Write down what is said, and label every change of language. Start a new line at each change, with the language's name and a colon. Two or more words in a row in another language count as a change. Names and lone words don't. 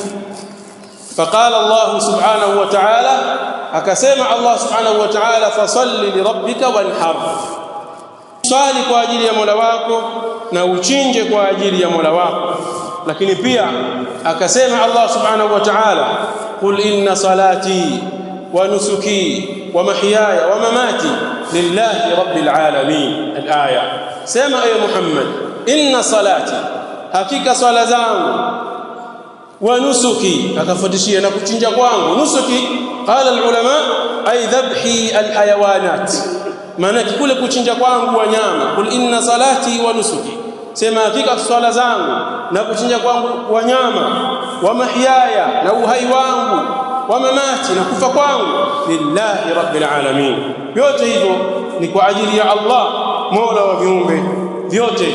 Arabic: فقال الله سبحانه وتعالى,
Swahili: akasema Allah
Arabic: سبحانه وتعالى, فصل لربك وانحر,
Swahili: swali kwa ajili ya Mola wako na uchinje kwa ajili ya Mola wako. Lakini pia akasema Allah
Arabic: سبحانه وتعالى قل إن صلاتي ونسكي ومحياي ومماتي لله رب العالمين.
Swahili: Al-aya, sema ay Muhammad,
Arabic: إن صلاتي,
Swahili: hakika swala zangu,
Arabic: ونسكي,
Swahili: akafuatishia na kuchinja kwangu.
Arabic: نسكي قال العلماء أي ذبح الحيوانات,
Swahili: maana kule kuchinja kwangu wanyama,
Arabic: قل إن صلاتي ونسكي,
Swahili: sema hakika swala zangu na kuchinja kwangu wanyama,
Arabic: ومحياي
Swahili: na uhai wangu,
Arabic: ومماتي
Swahili: na kufa kwangu,
Arabic: لله رب العالمين,
Swahili: yote hivyo ni kwa ajili ya Allah mola wa viumbe vyote.